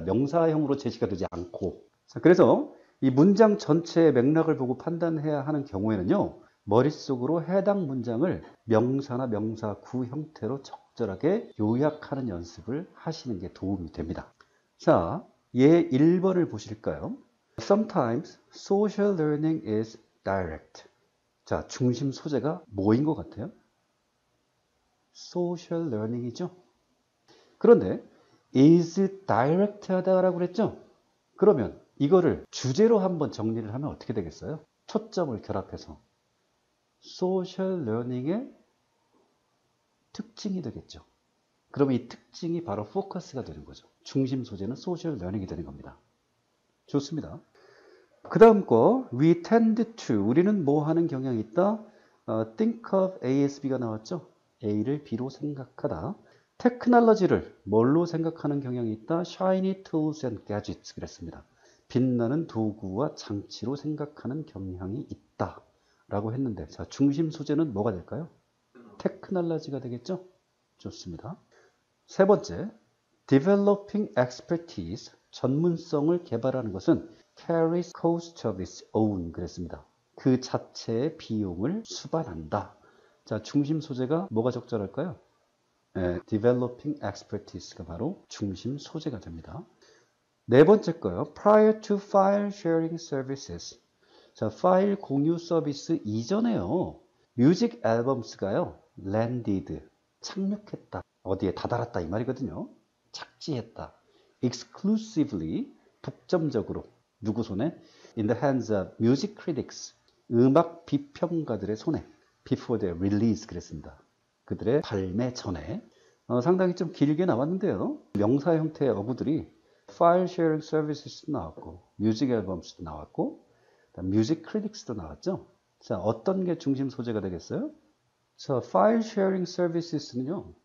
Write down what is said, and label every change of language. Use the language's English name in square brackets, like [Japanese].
[Korean] 명사형으로 제시가 되지 않고. 자, 그래서 이 문장 전체의 맥락을 보고 판단해야 하는 경우에는요, 머릿속으로 해당 문장을 명사나 명사구 형태로 적절하게 요약하는 연습을 하시는 게 도움이 됩니다. 자, 예 1번을 보실까요? [English] Sometimes social learning is direct. [Korean] 자, 중심 소재가 뭐인 것 같아요? [English] social learning이죠. [Korean] 그런데 [English] is direct [Korean] 하다라고 그랬죠? 그러면 이거를 주제로 한번 정리를 하면 어떻게 되겠어요? 초점을 결합해서 social learning의 특징이 되겠죠. 그러면 이 특징이 바로 포커스가 되는 거죠. 중심 소재는 social learning이 되는 겁니다. 좋습니다. 그 다음 거 [English] we tend to, [Korean] 우리는 뭐 하는 경향이 있다. [English] think of ASB가 나왔죠. [Korean] A를 B로 생각하다. 테크놀로지를 뭘로 생각하는 경향이 있다. [English] shiny tools and gadgets [Korean] 그랬습니다. 빛나는 도구와 장치로 생각하는 경향이 있다 라고 했는데, 자, 중심 소재는 뭐가 될까요? 테크놀로지가 되겠죠. 좋습니다. 세 번째, [English] developing expertise, [Korean] 전문성을 개발하는 것은 [English] carries cost of its own [Korean] 그랬습니다. 그 자체의 비용을 수반한다. 자, 중심 소재가 뭐가 적절할까요? developing expertise가 바로 중심 소재가 됩니다. 네 번째 거요. [English] prior to file sharing services. [Korean] 자, 파일 공유 서비스 이전에요, 뮤직 앨범스가요, landed, 착륙했다. 어디에 다다랐다 이 말이거든요. 착지했다. exclusively, 독점적으로. 누구 손에? [English] in the hands of music critics. [Korean] 음악 비평가들의 손에. [English] before their release [Korean] 그랬습니다. 그들의 발매 전에. 상당히 좀 길게 나왔는데요. 명사 형태의 어구들이 file sharing services도 나왔고, music albums도 나왔고, music critics도 나왔죠. 자, 어떤 게 중심 소재가 되겠어요? 자, file sharing services는요,